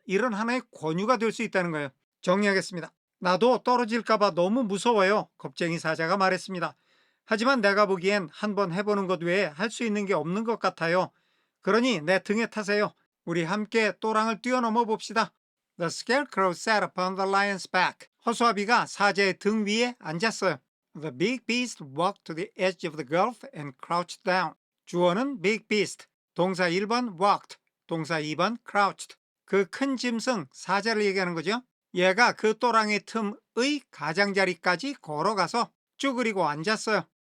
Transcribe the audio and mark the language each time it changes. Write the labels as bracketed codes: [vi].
[ko] 이런 하나의 권유가 될 수 있다는 거예요. 정리하겠습니다. 나도 떨어질까 봐 너무 무서워요. 겁쟁이 사자가 말했습니다. 하지만 내가 보기엔 한번 해보는 것 외에 할 수 있는 게 없는 것 같아요. 그러니 내 등에 타세요. 우리 함께 또랑을 뛰어넘어 봅시다. [en] The scarecrow sat upon the lion's back. [ko] 허수아비가 사자의 등 위에 앉았어요. [en] The big beast walked to the edge of the gulf and crouched down. [ko] 주어는 big beast, 동사 1번 walked, 동사 2번 crouched. 그 큰 짐승 사자를 얘기하는 거죠. 얘가 그 또랑의 틈의 가장자리까지 걸어가서 쭈그리고 앉았어요.